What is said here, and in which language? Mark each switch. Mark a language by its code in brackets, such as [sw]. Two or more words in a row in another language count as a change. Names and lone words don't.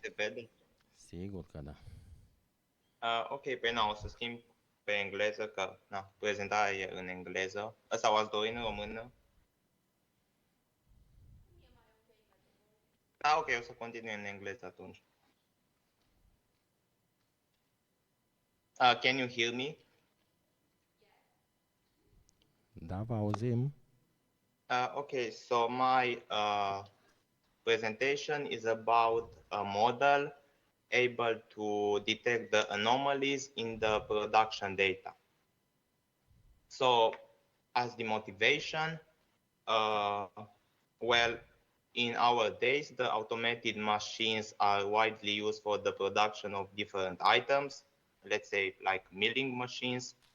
[ro] vede? Sigur că da. Ok, pe o să schimb pe engleză, că prezentarea e în engleză. Sau ați dori în română? Ok, o să continui în engleză atunci. [en] Can you hear me? [ro] Da, vă auzim. [en] Okay, so my presentation is about a model able to detect the anomalies in the production data. So as the motivation, well, in our days, the automated machines are widely used for the production of different items, let's say like milling machines.